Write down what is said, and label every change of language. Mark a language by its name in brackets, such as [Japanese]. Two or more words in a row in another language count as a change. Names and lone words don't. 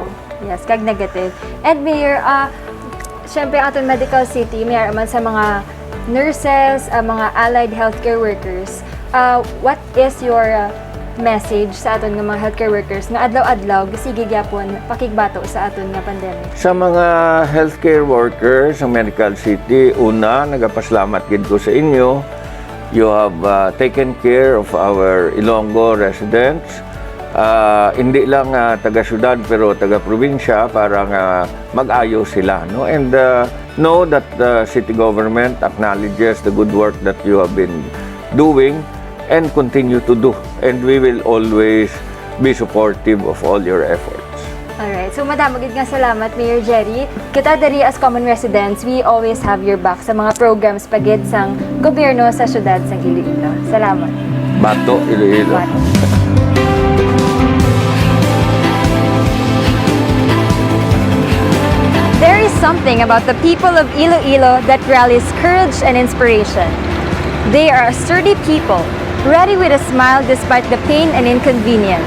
[Hiligaynon] Yes, kag negative. And Mayor, syempre aton Medical City, Mayor, man sa mga nurses, mga [English] allied healthcare workers, what is your message [Hiligaynon] sa aton nga mga [English] healthcare workers [Hiligaynon] nga adlaw-adlaw sige gyapon pakigbato sa aton nga pandemic? Sa mga [English] healthcare workers [Hiligaynon] sa Medical City, una, nagapasalamat gid ko sa inyo. [English] You have taken care of our Ilonggos residents. [Hiligaynon] Hindi lang taga-syudad pero taga-probinsya para mag-ayo sila. No? [English] And know that the city government acknowledges the good work that you have been doing and continue to do. And we will always be supportive of all your efforts. [Hiligaynon] Alright, so madam, magiging nga salamat, Mayor Jerry. Kita dari [English] as common residents, we always have your back [Hiligaynon] sa mga programs pagid sang gobyerno sa syudad sang Iloilo. Salamat. Bato, Iloilo. Bato. [English] There is something about the people of Iloilo that rallies courage and inspiration. They are a sturdy people, ready with a smile despite the pain and inconvenience.